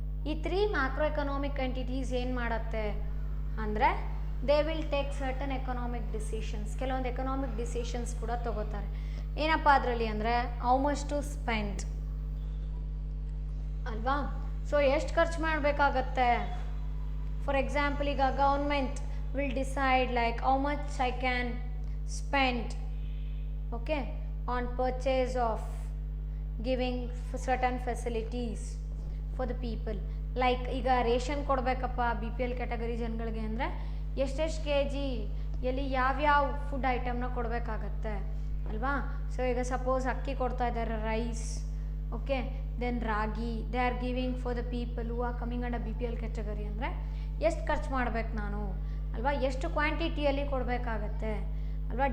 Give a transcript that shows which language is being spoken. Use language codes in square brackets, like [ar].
[en] ಈ 3 macro economic entities [kn] ಏನು ಮಾಡುತ್ತೆ ಅಂದರೆ [en] They will take certain economic decisions. [kn] ಕೆಲವೊಂದು ಎಕನಾಮಿಕ್ ಡಿಸಿಷನ್ಸ್ ಕೂಡ ತಗೋತಾರೆ. ಏನಪ್ಪ ಅದರಲ್ಲಿ ಅಂದರೆ [en] how much to spend [kn] ಅಲ್ವಾ. ಸೊ ಎಷ್ಟು ಖರ್ಚು ಮಾಡಬೇಕಾಗತ್ತೆ. [en] For example, ಈಗ government will decide like how much I can spend, okay, on purchase of giving certain facilities for the people. [kn] Like ಈಗ ರೇಷನ್ ಕೊಡಬೇಕಪ್ಪ BPL ಕ್ಯಾಟಗರಿ ಜನಗಳಿಗೆ ಅಂದರೆ ಎಷ್ಟೆಷ್ಟು kg ಎಲ್ಲಿ ಯಾವ್ಯಾವ ಫುಡ್ ಐಟಮ್ನ ಕೊಡಬೇಕಾಗತ್ತೆ ಅಲ್ವಾ. ಸೊ ಈಗ ಸಪೋಸ್ ಅಕ್ಕಿ ಕೊಡ್ತಾ ಇದ್ದಾರೆ, rice, okay, then ragi, [en] they are giving for the people who are coming under BPL category [kn] ಅಂದರೆ ಎಷ್ಟು ಖರ್ಚು ಮಾಡ್ಬೇಕು ನಾನು ಅಲ್ವಾ, ಎಷ್ಟು ಕ್ವಾಂಟಿಟಿಯಲ್ಲಿ ಕೊಡಬೇಕಾಗತ್ತೆ ಅಲ್ವಾ.